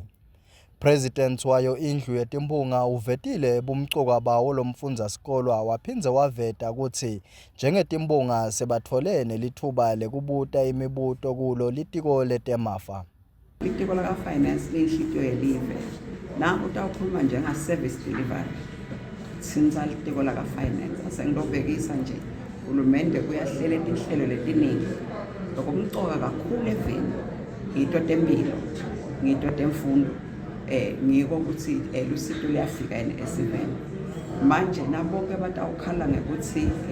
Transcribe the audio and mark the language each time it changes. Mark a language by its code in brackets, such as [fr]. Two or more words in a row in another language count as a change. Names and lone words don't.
[ss] President wayo indlu yetimbunga uvetile bumcoka bawo lo mfundzasikolo waphindze waveta ukuthi njengetimbunga sebatfole nelithuba lekubuta imibuto kulo litiko letemafa. Litiko laka finance liyinhlitiyo yelive. Na utawukhuluma njenga [en] service delivery. [ss] Since litiko laka finance asengilobhekisa nje uhulumende kuyahlela izinhlelo letiningi lokumcoka kakhulu eveni ngito tempilo ngito temfundo ngiko ukuthi lusito liyafika esiveni manje nabonke batawukhala ngekuthi